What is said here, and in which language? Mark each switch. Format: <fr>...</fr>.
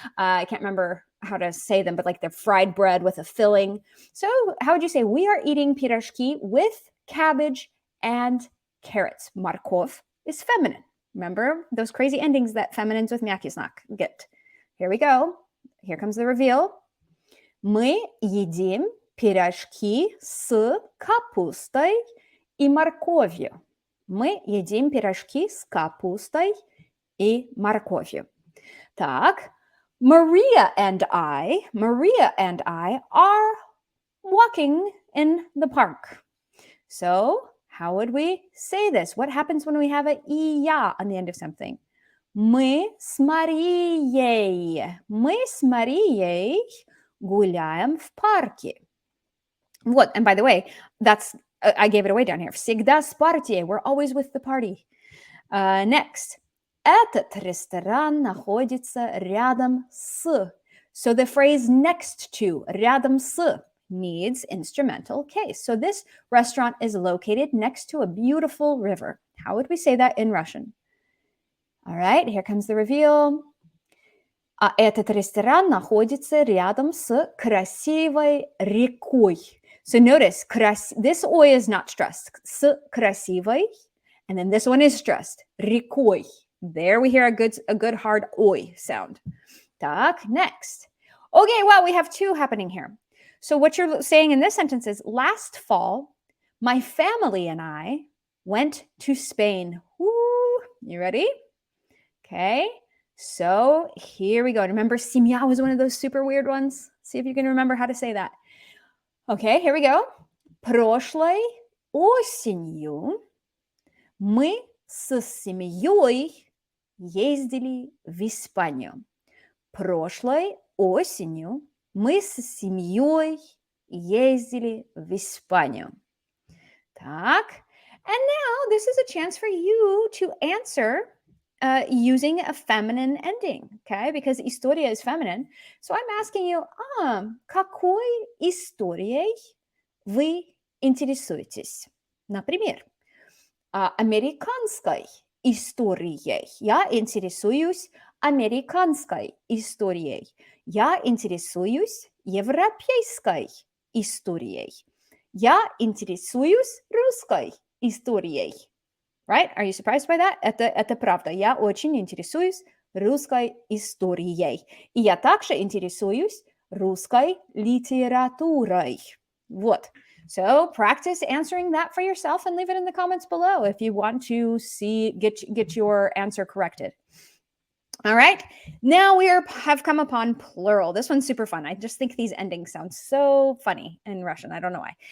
<en>I can't remember how to say them, but like they're fried bread with a filling. So how would you say we are eating пирожки with cabbage and carrots? Морковь is feminine. Remember those crazy endings that feminines with мягкий знак get. Here we go. Here comes the reveal.</en> <ru>Мы едим пирожки с капустой и морковью. Мы едим пирожки с капустой и морковью. Так,</ru> <en>Maria and I are walking in the park. So, how would we say this? What happens when we have a «я» on the end of something?</en> <ru>Мы с Марией гуляем в парке.</ru> <en>What? And by the way, that's I gave it away down here.</en> <ru>Всегда с партией.</ru> <en>We're always with the party. Next.</en> <ru>Этот ресторан находится рядом с.</ru> <en>So the phrase next to,</en> <ru>рядом с,</ru> <en>needs instrumental case. So this restaurant is located next to a beautiful river. How would we say that in Russian? All right, here comes the reveal.</en> <ru>Этот ресторан находится рядом с красивой рекой.</ru> <en>So notice, this oi is not stressed.</en> <ru>С красивой,</ru> <en>and then this one is stressed.</en> <ru>Рекой.</ru> <en>There we hear a good hard oi sound.</en> <ru>Так,</ru> <en>next. Okay, well, we have two happening here. So what you're saying in this sentence is, last fall, my family and I went to Spain. Woo! You ready? Okay. So here we go. Remember, семья was one of those super weird ones. See if you can remember how to say that. Okay, here we go.</en> <ru>Прошлой осенью мы с семьей ездили в Испанию. Прошлой осенью мы с семьей ездили в Испанию. Так.</ru> <en>And now this is a chance for you to answer using a feminine ending, okay? Because история is feminine. So I'm asking you,</en> <ru>какой историей вы интересуетесь? Например, американской историей. Я интересуюсь американской историей. Я интересуюсь европейской историей. Я интересуюсь русской историей.</ru> <en>Right? Are you surprised by that?</en> <ru>Это правда. Я очень интересуюсь русской историей. И я также интересуюсь русской литературой. Вот.</ru> <en>So practice answering that for yourself and leave it in the comments below if you want to get your answer corrected. All right. Now we have come upon plural. This one's super fun. I just think these endings sound so funny in Russian. I don't know why.</en>